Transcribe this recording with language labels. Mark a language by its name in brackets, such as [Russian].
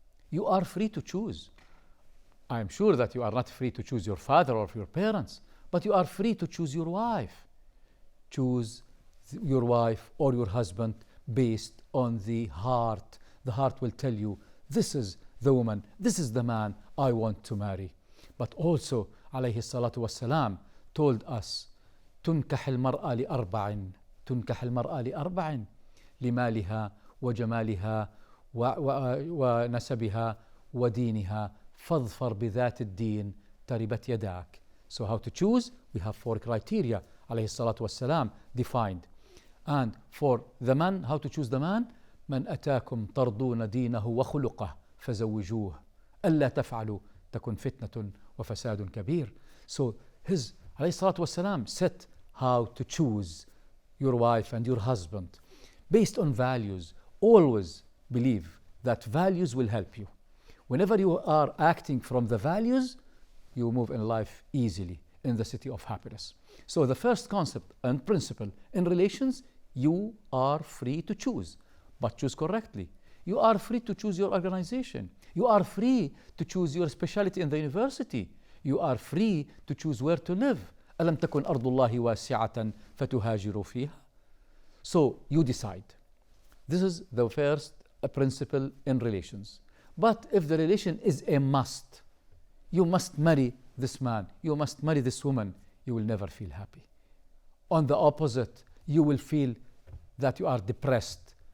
[English] You are free to choose. I am sure that you are not free to choose your father or your parents, but you are free to choose your wife. Choose your wife or your husband based on the heart. The heart will tell you, this is the woman, this is the man I want to marry. But also, alayhi salatu wassalam told us, [Arabic] تنكح المرأة لأربع تنكح المرأة لأربع لمالها وجمالها ونسبها ودينها فاظفر بذات الدين تربت يداك. [English] So how to choose? We have 4 criteria, alayhi salatu wassalam, defined. And for the man, how to choose the man? [Arabic] من أتاكم ترضون دينه وخلقه فزوجوه ألا تفعلوا تكن فتنة وفساد كبير. [English] So his alayhi salatu wassalam said how to choose your wife and your husband based on values. Always believe that values will help you. Whenever you are acting from the values, you move in life easily in the city of happiness. So the first concept and principle in relations, you are free to choose, but choose correctly. You are free to choose your organization. You are free to choose your specialty in the university. You are free to choose where to live. [Arabic] ألم تكن أرض الله واسعة فتهاجروا فيها. [English] So you decide. This is the first principle in relations. But if the relation is a must, you must marry this man, you must marry this woman, you will never feel happy. On the opposite, you will feel that you are depressed.